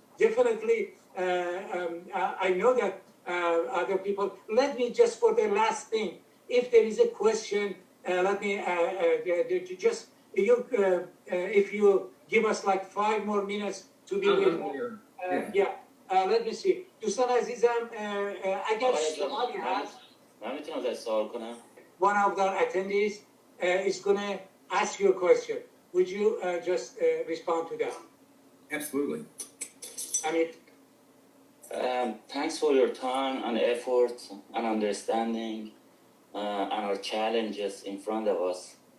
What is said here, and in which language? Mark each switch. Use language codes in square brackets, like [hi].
[en] Definitely, I know that other people. Let me just for the last thing, if there is a question, let me just if you give us like 5 more minutes to be with. Let me see. [fa] دوستان عزیزم اگر سوالی هست من میتونم ازش سوال کنم. [en] One of the attendees is going to ask you a question. Would you just respond to that? Absolutely. I mean, Thanks for your time and effort and understanding and our challenges in front of us.